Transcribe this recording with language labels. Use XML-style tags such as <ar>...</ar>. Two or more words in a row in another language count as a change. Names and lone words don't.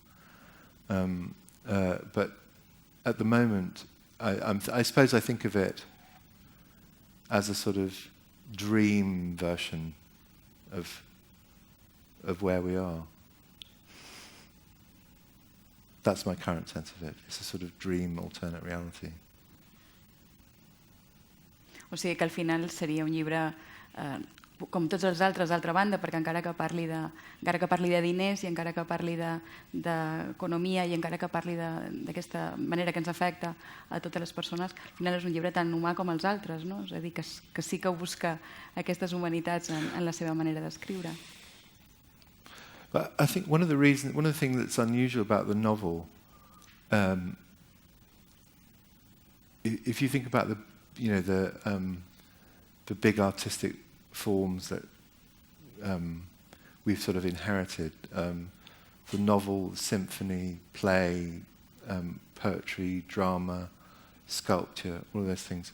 <en>But at the moment, I suppose I think of it as a sort of dream version of where we are. That's my current sense of it. It's a sort of dream alternate reality.</en> <ca>O sigui que al final seria un llibre com tots els altres, d'altra banda, perquè encara que parli de diners i encara que parli d'economia i encara que parli d'aquesta manera que ens afecta a totes les persones, al final és un llibre tan humà com els altres, no? És a dir, que sí que busca aquestes humanitats en la seva manera d'escriure.</ca> <en>But I think one of the things that's unusual about the novel, if you think about the big artistic forms that we've sort of inherited, the novel, symphony, play, poetry, drama, sculpture, all of those things.</en>